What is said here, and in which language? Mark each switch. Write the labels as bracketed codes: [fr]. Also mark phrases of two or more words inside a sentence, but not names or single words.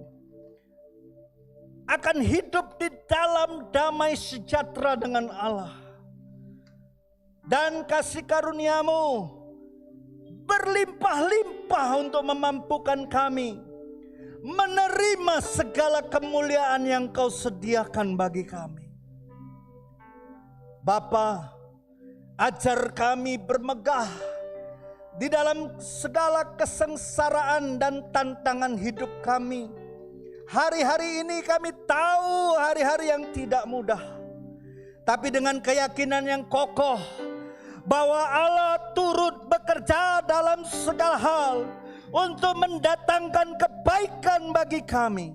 [id] akan hidup di dalam damai sejahtera dengan Allah, dan kasih karunia-Mu berlimpah-limpah untuk memampukan kami menerima segala kemuliaan yang Kau sediakan bagi kami. Bapa, ajar kami bermegah di dalam segala kesengsaraan dan tantangan hidup kami. Hari-hari ini kami tahu hari-hari yang tidak mudah, tapi dengan keyakinan yang kokoh bahwa Allah turut bekerja dalam segala hal untuk mendatangkan kebaikan bagi kami.